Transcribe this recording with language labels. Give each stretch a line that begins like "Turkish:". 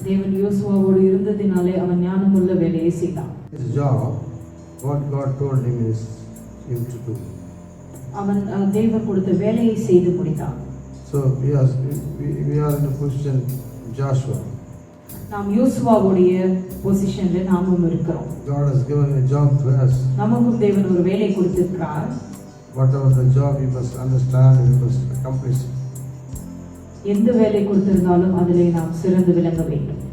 Tamil: தேவன் யோசுவாவோடு இருந்ததினாலே அவன் ஞானமுள்ள வேலையை செய்தான்.
English: His job, what God told him to do.
Tamil: அவன் தேவன் கொடுத்த வேலையை செய்து முடித்தான்.
English: So we are in a position Joshua.
Tamil: நாம் யோசுவாவுடைய பொசிஷன்ல நாமும் இருக்கிறோம்.
English: God has given a job to us.
Tamil: நமக்கும் தேவன் ஒரு வேலை கொடுத்திருக்கிறார்.
English: Whatever the job, we must understand, we must accomplish it.
Tamil: எந்த வேலை கொடுத்திருந்தாலும் அதிலே நாம் சிறந்து விளங்க வேண்டும்.